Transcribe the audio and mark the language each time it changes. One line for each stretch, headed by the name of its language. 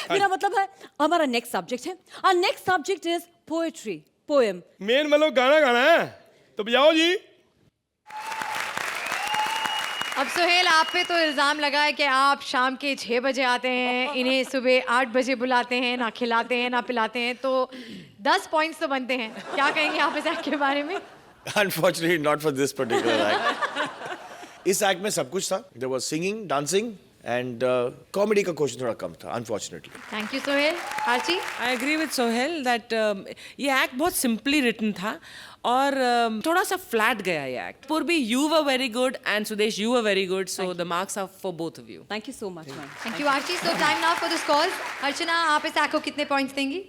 Hindi: मेरा मतलब है हमारा नेक्स्ट सब्जेक्ट है।
English: Our next subject is poetry, poem.
Hindi: Main मतलब गाना गाना है, तो बजाओ जी। अब सोहेल, आप पे तो इल्जाम लगा है कि आप शाम के 6 बजे आते हैं, इन्हें सुबह 8 बजे बुलाते हैं, ना खिलाते हैं ना पिलाते हैं, तो 10 पॉइंट्स तो बनते हैं। क्या कहेंगे आप इस एक्ट के बारे में?
English: Unfortunately, not for this particular act.
Hindi: इस एक्ट में सब कुछ था.
English: There was singing, dancing, and comedy
Hindi: का क्वेश्चन थोड़ा कम था,
English: unfortunately. Thank you Sohail. Aarchi? I agree with Sohail that
Hindi: ये एक्ट बहुत सिंपली रिटन था और थोड़ा सा फ्लैट गया ये एक्ट.
English: Purvi you were very good and Sudesh you were very good, so the marks are for both of you. Thank you so much, ma'am. Thank you Aarchi. So time now for the scores.
Hindi: अर्चना, आप इस act को कितने points देंगी?